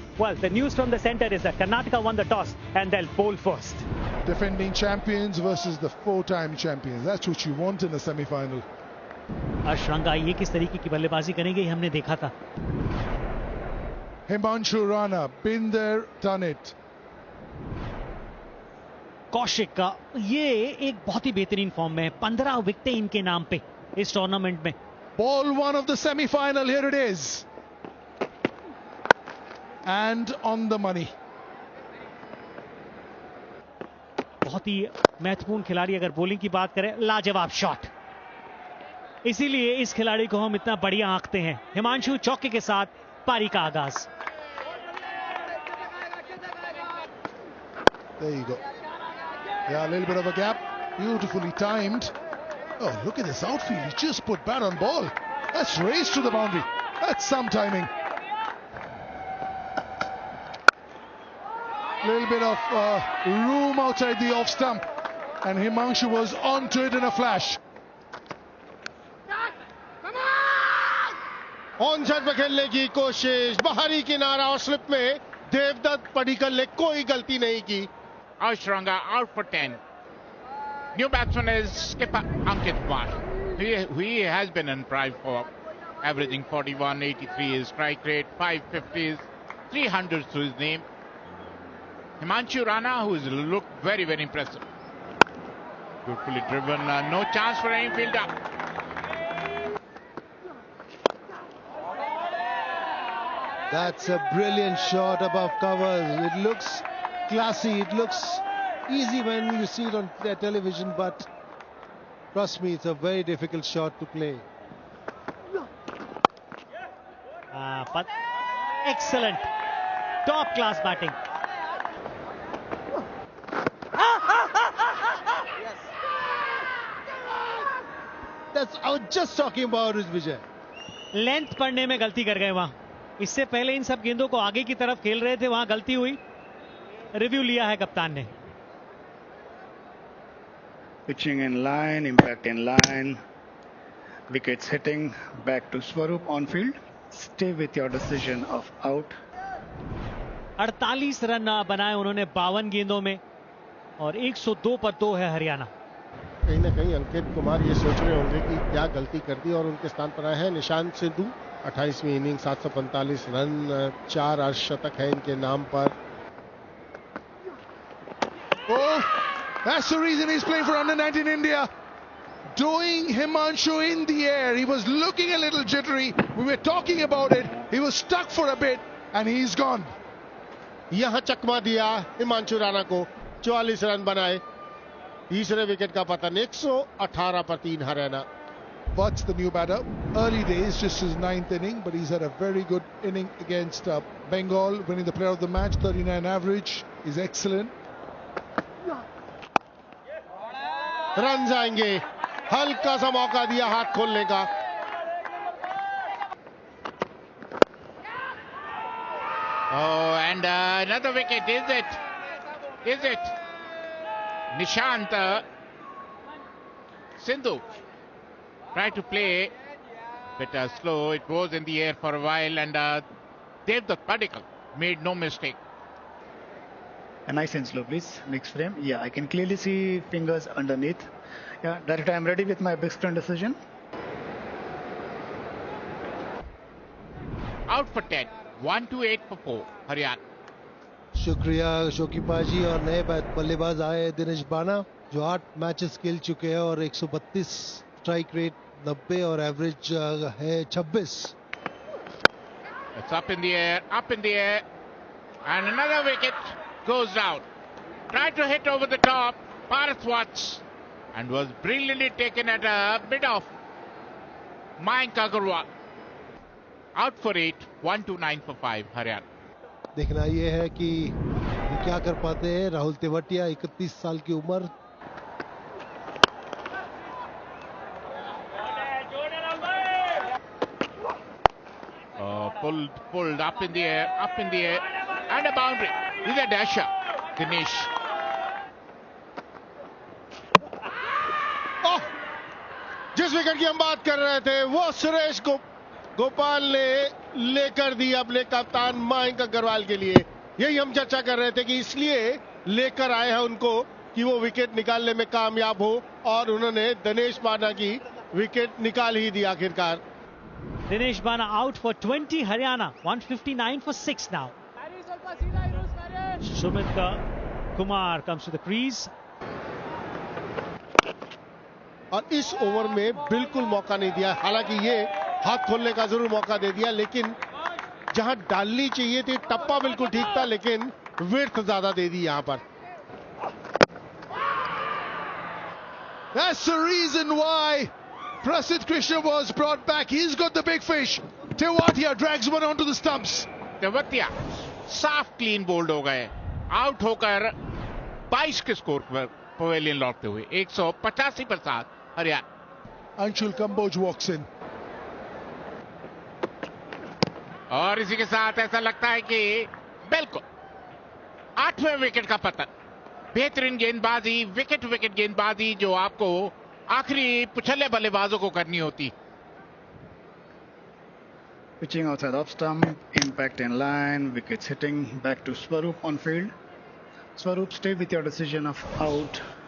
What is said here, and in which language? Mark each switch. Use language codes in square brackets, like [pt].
[en] Well, the news from the center is that Karnataka won the toss and they'll bowl first. Defending champions versus the four-time champions. That's what you want in a semi-final. [hi] अशरंगा ये किस तरीके की बल्लेबाजी करेंगे हमने देखा था। [en] Himanshu Rana, been there, done it. [hi] Kaushik का ये एक बहुत ही बेहतरीन फॉर्म में है, 15 विकेटें इनके नाम पे इस टूर्नामेंट में। [en] Ball one of the semi-final, here it is. And on the money. [hi] बहुत ही महत्वपूर्ण खिलाड़ी, अगर बॉलिंग की बात करें, लाजवाब शॉट, इसीलिए इस खिलाड़ी को हम इतना बढ़िया आंकते हैं। हिमांशु चौके के साथ पारी का आगाज। [en] There you go. Yeah, a little bit of a gap. Beautifully timed. Oh, look at this outfield. He just put bat on ball. That's race to the boundary. That's some timing. Little bit of room outside the off stump. And Himanshu was onto it in a flash. [hi] On side पर खेलने की कोशिश, बाहरी किनारा और slip में देवदत्त पडिक्कल ने कोई गलती नहीं की। [en] Ashranga out for 10. New batsman is skipper Ankit Kumar. He has been in prime form, averaging 41, 83 his strike rate, 550s, 300s to his name. Himanshu Rana, who has looked very, very impressive. Beautifully driven, no chance for any fielder. That's a brilliant shot above covers. It looks classy, it looks easy when you see it on television, but trust me, it's a very difficult shot to play. But excellent, top class batting. I was just talking about it, Vijay. [hi] Length पढ़ने में गलती कर गए वहां। इससे पहले इन सब गेंदों को आगे की तरफ खेल रहे थे, वहां गलती हुई, रिव्यू लिया है कप्तान ने। [en] Pitching in line, impact in line, wickets hitting, back to Swaroop on field. Stay with your decision of out. [hi] 48 run बनाए उन्होंने 52 गेंदों में और 102 पर 2 है हरियाणा। कहीं ना कहीं अंकित कुमार ये सोच रहे होंगे कि क्या गलती कर दी और उनके स्थान पर आए हैं निशांत सिद्धू। 28वीं इनिंग 745 रन, 4 अर्धशतक है इनके नाम पर। [en] Oh, that's the reason he's playing for under-19 India. Doing Himanshu in the air. He was looking a little jittery. We were talking about it. He was stuck for a bit and he's gone. [hi] यहां चकमा दिया हिमांशु राणा को, 44 run बनाए। तीसरे wicket का पतन, 118 पर 3 Haryana. [en] Butts, the new batter, early days, just his 9th inning, but he's had a very good inning against Bengal, winning the player of the match, 39 average, is excellent. [hi] Run जाएंगे, हल्का सा मौका दिया हाथ खोलने का। [en] Oh, and another wicket, is it? Is it? Nishant Sindhu tried to play bit slow. It was in the air for a while, and Devdutt Padikkal made no mistake. A nice and slow, please. Next frame. Yeah, I can clearly see fingers underneath. Yeah, Director, I'm ready with my big screen decision. Out for 10. 1-8 for 4. Haryana. [hi] शुक्रिया शोकीपा जी। और नए बल्लेबाज आए दिनेश बाना, जो 8 matches खेल चुके हैं और 132 स्ट्राइक रेट 90 और एवरेज है 26। [en] It's up in the air, and another wicket goes down. Tried to hit over the top, Bharatwaj, and was brilliantly taken at a bit of Mayank Agarwal. Out for 8, 1-9 for 5, Haryana. [hi] देखना ये है कि क्या कर पाते हैं राहुल तेवतिया, 31 साल की उम्र। [en] Pulled up in the air, and a boundary. He's a dasher, Dinesh. [hi] जिस विकेट की हम बात कर रहे थे वो सुरेश गोपाल ने लेकर दी अपने कप्तान मयंक अग्रवाल के लिए। यही हम चर्चा कर रहे थे कि इसलिए लेकर आए हैं उनको कि वो विकेट निकालने में कामयाब हो, और उन्होंने दिनेश बाना की विकेट निकाल ही दी आखिरकार। [en] Dinesh Bana out for 20, Haryana 159 for 6 now. Sumit Kumar comes to the crease. [hi] और इस ओवर में बिल्कुल मौका नहीं दिया, हालांकि ये हाथ खोलने का जरूर मौका दे दिया, लेकिन जहां डालनी चाहिए थी टप्पा बिल्कुल ठीक था, लेकिन विड्थ ज्यादा दे दी यहां पर। [en] That's the reason why Prasidh Krishna was brought back. He's got the big fish. Tewatia drags one onto the stumps. [hi] Tewatia साफ क्लीन बोल्ड हो गए, आउट होकर 22 के स्कोर पर पवेलियन लौटते हुए 185 पर 7 Haryana. [en] Anshul Kamboj walks in. [hi] और इसी के साथ ऐसा लगता है कि बिल्कुल 8वें विकेट का पतन। बेहतरीन गेंदबाजी, विकेट गेंदबाजी जो आपको आखिरी पुछले बल्लेबाजों को करनी होती। [en] Pitching outside off stump, impact in line, wickets hitting back to Swarup on field. Swarup, stay with your decision of out.